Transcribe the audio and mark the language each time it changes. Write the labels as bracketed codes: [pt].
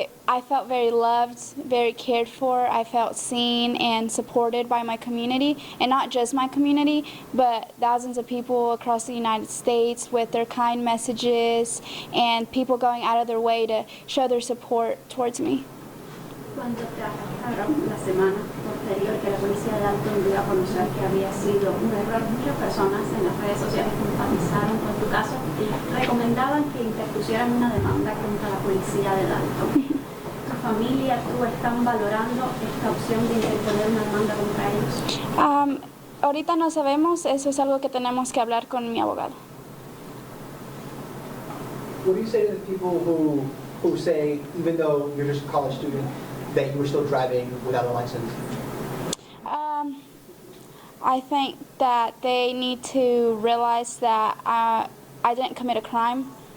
[en] I felt very loved, very cared for. I felt seen and supported by my community, and not just my community, but thousands of people across the United States with their kind messages and people going out of their way to show their support towards me. [es] Cuando te arrestaron la semana posterior que la policía de Dalton dio a conocer que había sido un error, muchas personas en las redes sociales empatizaron con tu caso y recomendaban que interpusieran una demanda contra la policía de Dalton. ¿Tu familia, tú están valorando esta opción de interponer una demanda contra ellos? Ahorita no sabemos, eso es algo que tenemos que hablar con mi abogado. [en] What do you say to the people who say, even though you're just a college student, that you were still driving without a license? I think that they need to realize that I didn't commit a crime.